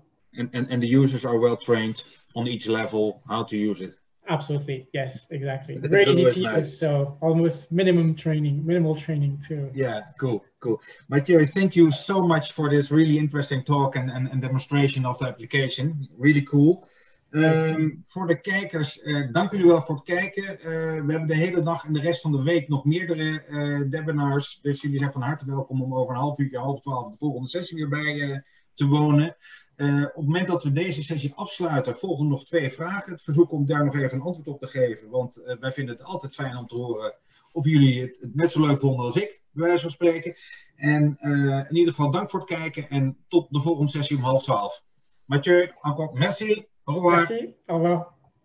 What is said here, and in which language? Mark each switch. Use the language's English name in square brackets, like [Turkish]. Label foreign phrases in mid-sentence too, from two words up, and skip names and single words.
[English] And the users are well trained on each level how to use it. Absolutely, yes, exactly. Very easy to use, so almost minimal training too. Yeah, cool. Matthieu, thank you so much for this really interesting talk and demonstration of the application. Really cool. [Dutch] Voor de kijkers, dank jullie wel voor het kijken. We hebben de hele dag en de rest van de week nog meerdere webinars. Dus jullie zijn van harte welkom om over een half uurtje, 11:30 de volgende sessie weer bij te wonen. Op het moment dat we deze sessie afsluiten, volgen nog 2 vragen. Het verzoek om daar nog even een antwoord op te geven. Want wij vinden het altijd fijn om te horen of jullie het net zo leuk vonden als ik, bij wijze van spreken. En in ieder geval dank voor het kijken en tot de volgende sessie om 11:30. [French] Matthieu, encore merci. Au revoir. Merci, au revoir.